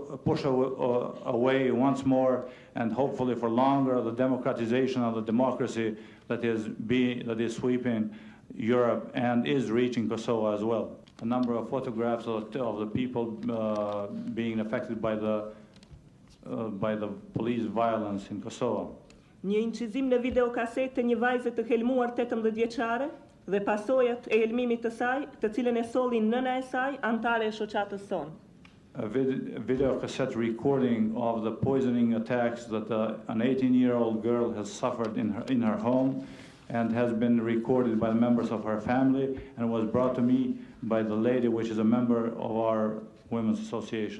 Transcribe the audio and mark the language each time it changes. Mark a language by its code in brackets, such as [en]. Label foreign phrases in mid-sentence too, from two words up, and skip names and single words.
[en] away once more and hopefully for longer the democratization of the democracy that is sweeping Europe and is reaching Kosovo as well. A number of photographs of the people being affected by the police violence in Kosovo. [sq] Një incizim në videokasetë të një vajze të helmuar 18 vjeçare dhe pasojat e helmimit të saj, të cilën e solli nëna e saj, antare e shoqatës sonë. [en] A video cassette recording of the poisoning attacks that an 18-year-old girl has suffered in her home and has been recorded by the members of her family and was brought to me by the lady which is a member of our Women's Association.